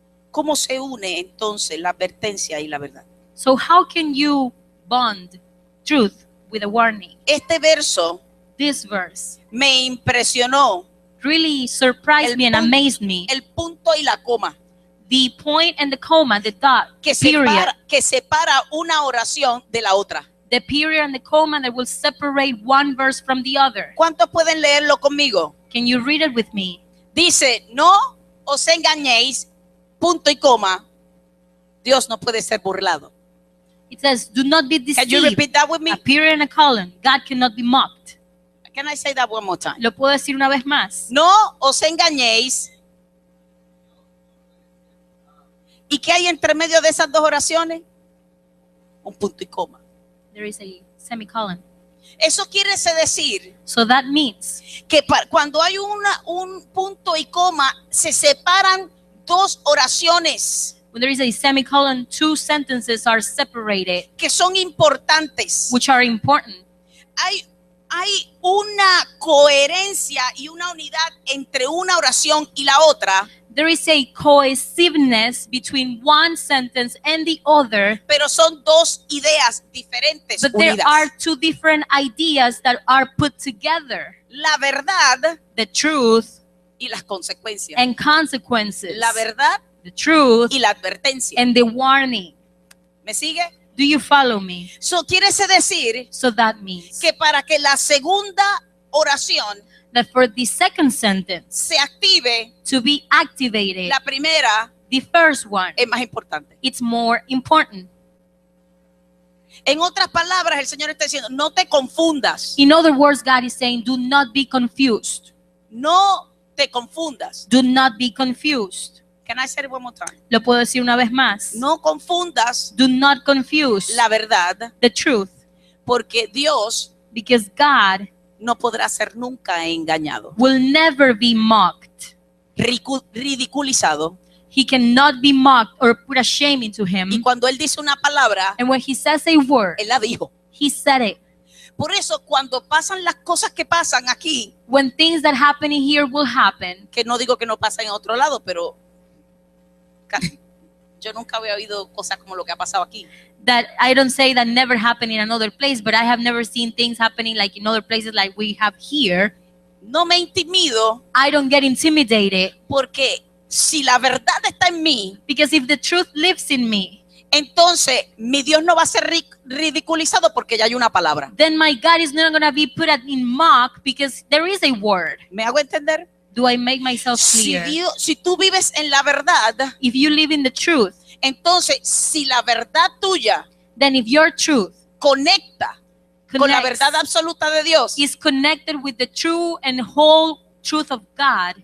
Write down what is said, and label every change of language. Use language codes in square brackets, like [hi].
[es] ¿Cómo se une entonces la advertencia y la verdad? [en] So how can you bond truth with a warning? [es] Este verso [en] This verse [es] me impresionó [en] really surprised [es] El [en] me and [es] punto- [en] amazed me. [es] el punto y la coma [en] The point and the comma, the dot, [es] que [en] period, [es] separa una oración de la otra. [en] the period and the comma that will separate one verse from the other. [es] ¿Cuántos pueden leerlo conmigo? [en] Can you read it with me? [es] Dice, no os engañéis, punto y coma, Dios no puede ser burlado. [en] It says, do not be Can you deceived. repeat that with me? A period and a colon. God cannot be mocked. Can I say that one more time? [es] Lo puedo decir una vez más. No os engañéis. ¿Y qué hay entre medio de esas dos oraciones? Un punto y coma. [en] There is a semicolon. [es] Eso quiere decir [en] So that means [es] que cuando hay un punto y coma, se separan dos oraciones [en] when there is a semicolon, two sentences are separated, [es] que son importantes. [en] which are important. [es] Hay una coherencia y una unidad entre una oración y la otra, [en] There is a cohesiveness between one sentence and the other, [es] pero son dos ideas diferentes [en] but there [es] unidas. [en] are two different ideas that are put together. [es] La verdad [en] The truth [es] y las consecuencias. [en] and consequences. [es] La verdad [en] The truth [es] y la advertencia. [en] and the warning. [es] ¿Me sigue? [en] Do you follow me? [es] Eso quiere decir [en] So that means [es] que para que la segunda oración [en] that for the second sentence [es] se active, [en] to be activated, [es] la primera [en] the first one, [es] es más importante. [en] it's more important. [es] En otras palabras, el Señor está diciendo, no te confundas. [en] In other words, God is saying, do not be confused. [es] No te confundas. [en] Do not be confused. Can I say it one more time? [es] Lo puedo decir una vez más. No confundas [en] Do not confuse [es] la verdad, [en] the truth, [es] porque Dios [en] because God [es] no podrá ser nunca engañado, [en] will never be mocked. [es] ridiculizado. [en] He cannot be mocked or put a shame into [es] Y [en] him. [es] cuando Él dice una palabra, [en] And when he says a word, [es] Él la dijo. [en] he said it. [es] Por eso, cuando pasan las cosas que pasan aquí, [en] When things that happen in here will happen, [es] que no digo que no pasan en otro lado, pero yo nunca había oído cosas como lo que ha pasado aquí. [en] that I don't say that never happened in another place, but I have never seen things happening like in other places like we have here. [es] No me intimido, [en] I don't get intimidated [es] porque si la verdad está en mí, [en] because if the truth lives in me, [es] entonces mi Dios no va a ser ridiculizado porque ya hay una palabra. [en] then my God is not going to be put in mock because there is a word. [es] ¿Me hago entender? [en] Do I make myself [es] Si, [en] clear? [es] si tú vives en la verdad, [en] If you live in the truth, [es] entonces si la verdad tuya [en] then if your truth [es] conecta con la [en] connects, [es] verdad absoluta de Dios, [en] is connected with the true and whole truth of God,